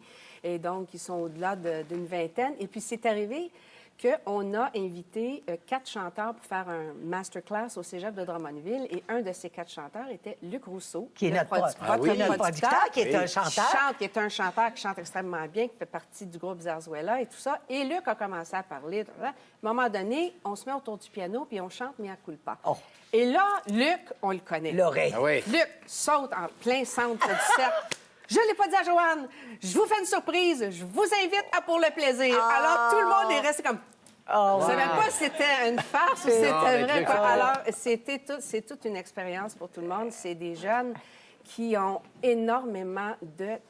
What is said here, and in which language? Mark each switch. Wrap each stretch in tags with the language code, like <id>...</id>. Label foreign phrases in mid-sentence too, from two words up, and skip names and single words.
<fr>Et donc, ils sont au-delà d'une vingtaine. Et puis, c'est arrivé qu'on a invité 4 chanteurs pour faire un masterclass au cégep de Drummondville. Et un de ces 4 chanteurs était Luc Rousseau. Qui est notre producteur, qui est un chanteur. Qui est un chanteur qui chante extrêmement bien, qui fait partie du groupe Zarzuela et tout ça. Et Luc a commencé à parler. À un moment donné, on se met autour du piano puis on chante Mea culpa. Oh. Et là, Luc, on le connaît. L'oreille. Ah oui. Luc saute en plein centre du cercle. Je ne l'ai pas dit à Joanne. Je vous fais une surprise. Je vous invite à Pour le plaisir. Alors, tout le monde est resté comme... Je ne savais pas si c'était une farce ou si c'était vrai. Quoi. Alors, c'est toute une expérience pour tout le monde. C'est des jeunes qui ont énormément de talent.</fr>